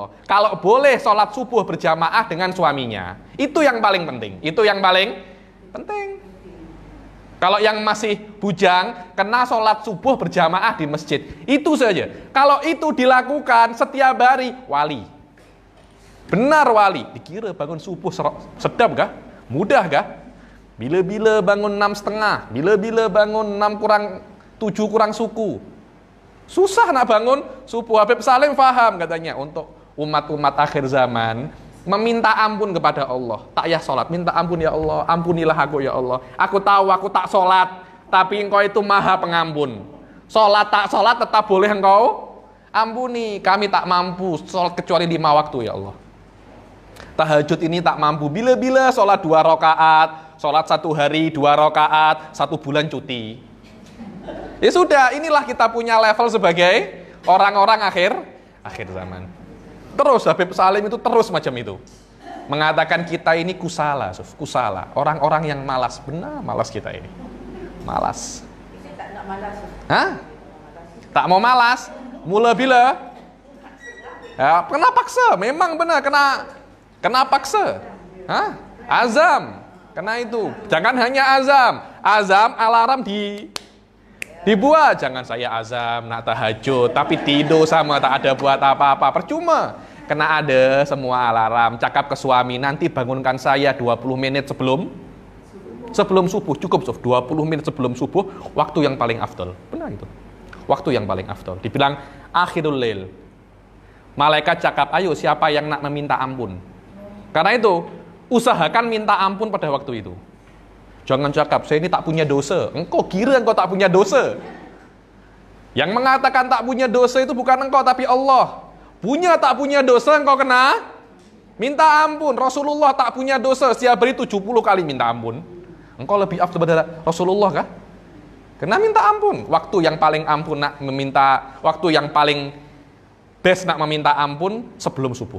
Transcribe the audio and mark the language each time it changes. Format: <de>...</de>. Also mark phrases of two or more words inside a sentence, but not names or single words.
<ms>Kalau boleh sholat subuh berjamaah dengan suaminya, itu yang paling penting. Itu yang paling penting. Kalau yang masih bujang, kena sholat subuh berjamaah di masjid. Itu saja. Kalau itu dilakukan setiap hari, wali. Benar wali. Dikira bangun subuh sedap kah? Mudah kah? Bila-bila bangun 6.30, bila-bila bangun 7 kurang suku. Susah nak bangun subuh. Habib Salim faham katanya, untuk umat-umat akhir zaman, meminta ampun kepada Allah. Takyah sholat, minta ampun ya Allah, ampunilah aku ya Allah. Aku tahu aku tak sholat, tapi engkau itu maha pengampun. Sholat tak sholat tetap boleh engkau ampuni. Kami tak mampu sholat kecuali 5 waktu ya Allah. Tahajud ini tak mampu. Bila-bila sholat 2 rakaat, sholat 1 hari 2 rakaat, 1 bulan cuti. Ya sudah, inilah kita punya level sebagai orang-orang akhir zaman. Terus Habib Salim itu terus macam itu. Mengatakan kita ini kusala. Orang-orang yang malas. Benar malas kita ini. Malas. Tak nak malas. Hah? Tak mau malas. Mula bila? Ya, kena paksa. Memang benar kena paksa. Hah? Azam. Kena itu. Jangan hanya azam. Azam alarm dibuat. Jangan saya azam nak tahajud tapi tidur sama tak ada buat apa-apa. Percuma. Kena ada semua alarm. Cakap ke suami, nanti bangunkan saya 20 menit sebelum subuh. Cukup 20 menit sebelum subuh, waktu yang paling afdol. Benar itu. Waktu yang paling afdol. Dibilang</ms> <ar>akhirul lail.</ar> <ms>Malaikat cakap, ayo siapa yang nak meminta ampun. Karena itu usahakan minta ampun pada waktu itu. Jangan cakap, saya ini tak punya dosa. Engkau kira engkau tak punya dosa. Yang mengatakan tak punya dosa itu bukan engkau tapi Allah. Punya tak punya dosa engkau kena minta ampun. Rasulullah tak punya dosa, setiap hari 70 kali minta ampun. Engkau lebih afdal daripada Rasulullah kah? Kena minta ampun. Waktu yang paling ampun nak meminta, waktu yang paling best nak meminta ampun sebelum subuh.</ms>